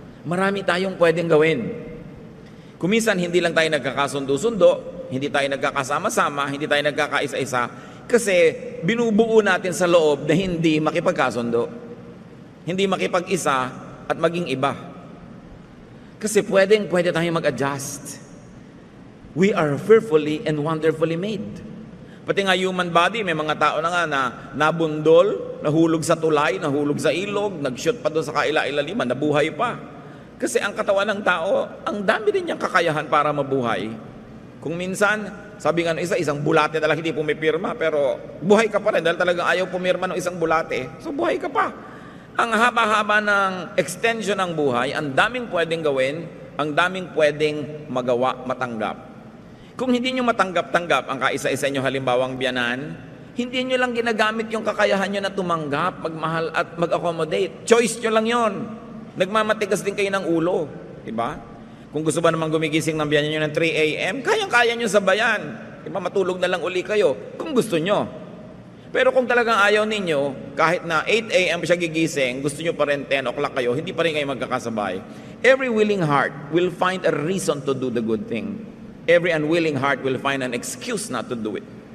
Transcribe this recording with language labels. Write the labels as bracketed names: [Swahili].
[Filipino] Marami tayong pwedeng gawin. Kung minsan hindi lang tayo nagkakasundo-sundo, hindi tayo nagkakasama-sama, hindi tayo nagkakaisa-isa, kasi binubuo natin sa loob na hindi makipagkasundo, hindi makipag-isa at maging iba. Kasi pwede tayong mag-adjust. [English] We are fearfully and wonderfully made. [Filipino] Pati nga human body, may mga tao na nga na nabundol, nahulog sa tulay, nahulog sa ilog, nag-shoot pa doon sa kaila-ilaliman, nabuhay pa. Kasi ang katawan ng tao, ang dami din niyang kakayahan para mabuhay. Kung minsan, sabi nga ng isang bulate talaga hindi pumipirma, pero buhay ka pa rin dahil talagang ayaw pumirma ng isang bulate. So buhay ka pa. Ang haba-haba ng extension ng buhay, ang daming pwedeng gawin, ang daming pwedeng magawa, matanggap. Kung hindi nyo matanggap-tanggap ang kaisa-isa nyo halimbawang biyanan, hindi nyo lang ginagamit yung kakayahan nyo na tumanggap, magmahal at mag-accommodate. Choice nyo lang yon. Nagmamatigas din kayo ng ulo. Diba? Kung gusto ba naman gumigising ng biyanan nyo ng 3 a.m., kayang-kaya nyo sabayan. Diba? Matulog na lang uli kayo kung gusto nyo. Pero kung talagang ayaw ninyo, kahit na 8 a.m. siya gigising, gusto nyo pa rin 10 o'clock kayo, hindi pa rin kayo magkakasabay. [English] Every willing heart will find a reason to do the good thing. Every unwilling heart will find an excuse not to do it.